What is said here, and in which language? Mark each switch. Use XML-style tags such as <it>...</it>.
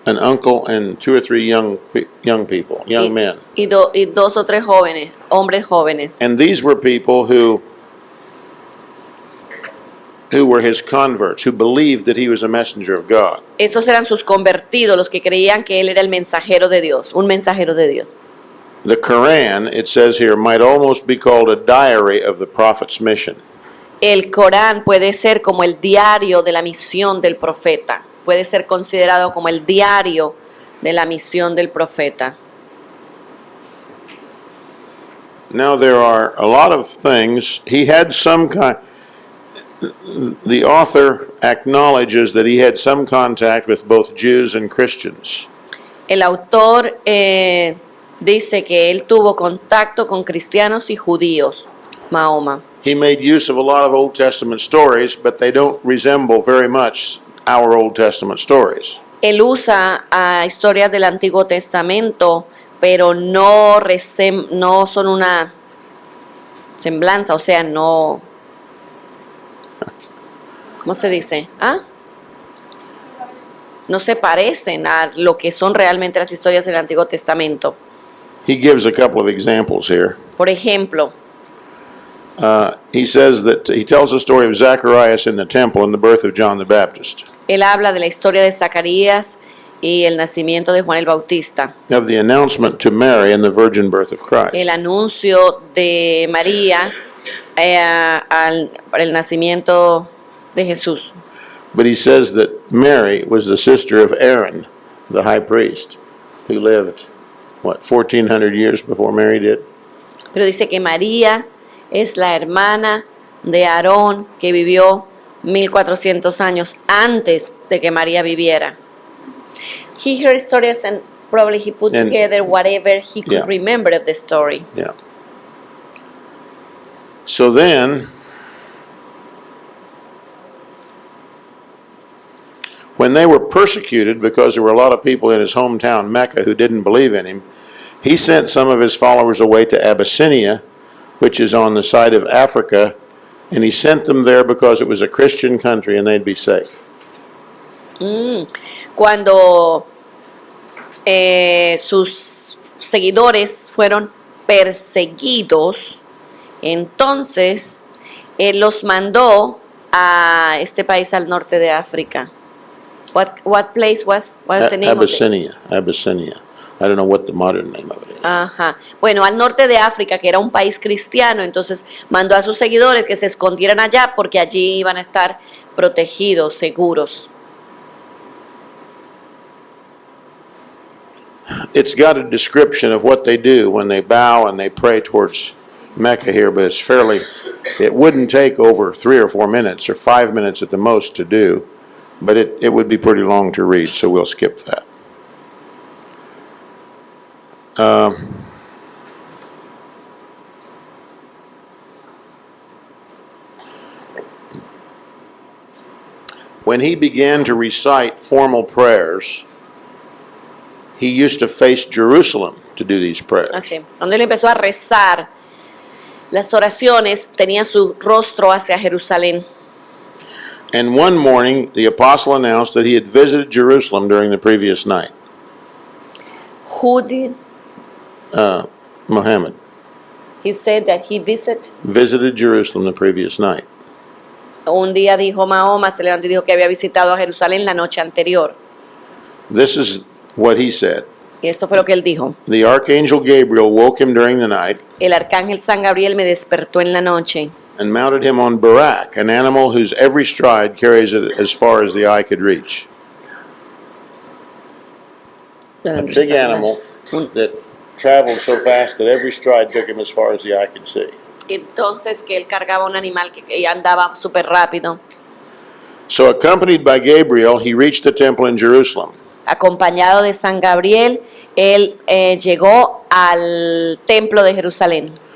<en>An uncle and 2 or 3 young people, young men.</en> <es>Y 2 o 3 jóvenes, hombres jóvenes.</es> <en>And these were people who were his converts, who believed that he was a messenger of God.</en> <es>Estos eran sus convertidos, los que creían que él era el mensajero de Dios, un mensajero de Dios.</es> <en>The Quran, it says here, might almost be called a diary of the prophet's mission.</en> <es>El Corán puede ser como el diario de la misión del profeta. Puede ser considerado como el diario de la misión del profeta.</es> <en>Now there are a lot of things. He had some kind. The author acknowledges that he had some contact with both Jews and Christians.</en> <es>El autor dice que él tuvo contacto con cristianos y judíos, Mahoma.</es> <en>He made use of a lot of Old Testament stories, but they don't resemble very much our Old Testament stories.</en> <es>Él usa historias del Antiguo Testamento, pero no son una semblanza, o sea, no... ¿Cómo se dice? No se parecen a lo que son realmente las historias del Antiguo Testamento.</es> <en>He gives a couple of examples here.</en> <es>Por ejemplo,</es> <en>he says that he tells the story of Zacharias in the temple and the birth of John the Baptist,</en> <es>Él habla de la historia de Zacarías y el nacimiento de Juan el Bautista,</es> <en>of the announcement to Mary and the virgin birth of</en> <es>el</es> <en>Christ.</en> <es>anuncio de María para el nacimiento de Jesús.</es> <en>But he says that Mary was the sister of Aaron, the high priest, who lived, 1,400 years before Mary did?</en> <es>Pero dice que María es la hermana de Aarón que vivió 1400 años antes de que María viviera.</es> <en>He heard stories and probably he put And- together whatever he could Yeah. remember of the story. Yeah. So then, when they were persecuted because there were a lot of people in his hometown, Mecca, who didn't believe in him, he sent some of his followers away to Abyssinia, which is on the side of Africa, and he sent them there because it was a Christian country and they'd be safe. Cuando sus seguidores fueron perseguidos, entonces él los mandó a este país al norte de África. What place was the name of it? Abyssinia. I don't know what the modern name of it is. Ajá.</en> <es>Bueno, al norte de África, que era un país cristiano, entonces mandó a sus seguidores que se escondieran allá porque allí iban a estar protegidos, seguros.</es> <en>It's got a description of what they do when they bow and they pray towards Mecca here, but it wouldn't take over 3 or 4 minutes or 5 minutes at the most to do, but it would be pretty long to read, so we'll skip that. When he began to recite formal prayers, he used to face Jerusalem to do these prayers.</en> <es>Así. Cuando él empezó a rezar las oraciones, tenía su rostro hacia Jerusalén.</es> <en>And one morning, the apostle announced that he had visited Jerusalem during the previous night. Who did? Muhammad He said that he visited Jerusalem the previous night.</en> <es>Un día dijo Mahoma, se levantó y dijo que había visitado a Jerusalén la noche anterior.</es> <en>This is what he said.</en> <es>Y esto fue lo que él dijo.</es> <en>The archangel Gabriel woke him during the night</en> <es>El arcángel San Gabriel me despertó en la noche</es> <en>and mounted him on Barak, an animal whose every stride carries it as far as the eye could reach. A big animal that traveled so fast that every stride took him as far as the eye could see.</en> <es>Entonces que él cargaba un animal que andaba súper rápido.</es> <en>So, accompanied by Gabriel, he reached the temple in Jerusalem.</en> <es>Acompañado de San Gabriel, él llegó al templo de Jerusalén.</es>